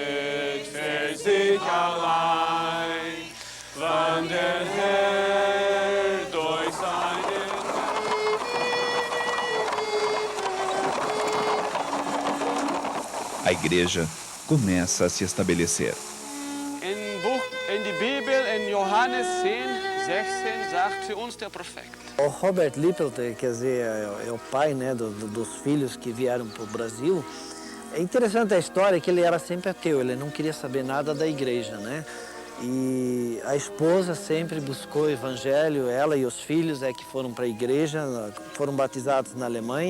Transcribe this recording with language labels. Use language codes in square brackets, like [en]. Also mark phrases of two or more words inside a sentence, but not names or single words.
[pt] A igreja começa a se estabelecer. [de] In die Bibel, in Johannes 10:16, sagt uns der Prophet. [pt] O Robert Lippelt, quer dizer, é o pai, né, dos filhos que vieram para o Brasil. É interessante a história que ele era sempre ateu, ele não queria saber nada da igreja, né? E a esposa sempre buscou o evangelho, ela e os filhos é que foram para a igreja, foram batizados na Alemanha.